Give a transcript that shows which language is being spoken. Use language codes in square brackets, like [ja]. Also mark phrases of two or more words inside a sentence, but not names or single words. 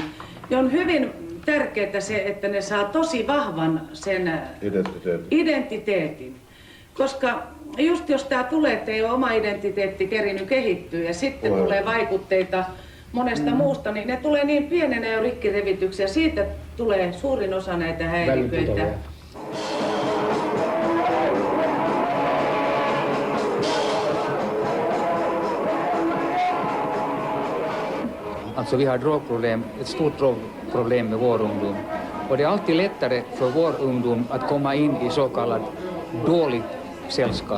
[fi] Ja on hyvin tärkeää se, että ne saa tosi vahvan sen identiteetin. Koska just jos tää tulee, että ei ole oma identiteetti kerinyt kehittyä ja sitten tulee vaikutteita monesta muusta, niin ne tulee niin pienenä jo rikkirevityksiä. Siitä tulee suurin osa näitä häiriköitä. [sv] Alltså vi har drogproblem, ett stort drogproblem med vår ungdom. Och det är alltid lättare för vår ungdom att komma in i så kallat dåligt sällskap.